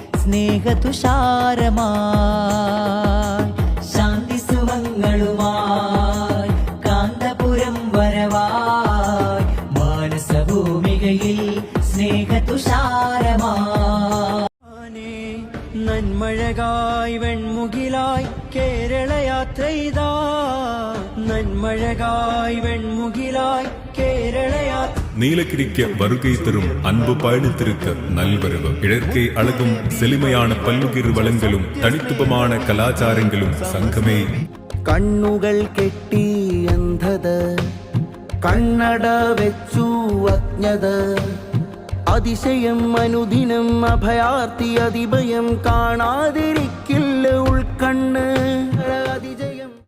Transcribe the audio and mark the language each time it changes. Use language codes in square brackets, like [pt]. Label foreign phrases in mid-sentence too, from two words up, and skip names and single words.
[ml] സ്നേഹതുഷാരമായി ശാന്തി സുമങ്ങളുമായി കാന്തപുരം വരവായി മാനസഭൂമികയിൽ സ്നേഹതുഷാരമായി നന്മഴകായി വെൺമുകിലായി കേരളയാത്രയിതാ നന്മഴകായി വെൺമുകിലായി കേരളയാത്ര [ta] நீலகிரிக்கு வருகை தரும் அன்பு பயணித்திருக்கு நல்வரவு கிழக்கே அழகும் செழுமையான பல்லுகிர் வளங்களும் தனித்துவமான கலாச்சாரங்களும் சங்கமே [ml] കണ്ണുകൾ കെട്ടി അന്ധത കണ്ണട വെച്ചു അജ്ഞത അതിശയം അനുദിനം അഭയാർത്തി അതിഭയം കാണാതിരിക്കില്ല ഉൾക്കണ്ണ് അതിജയം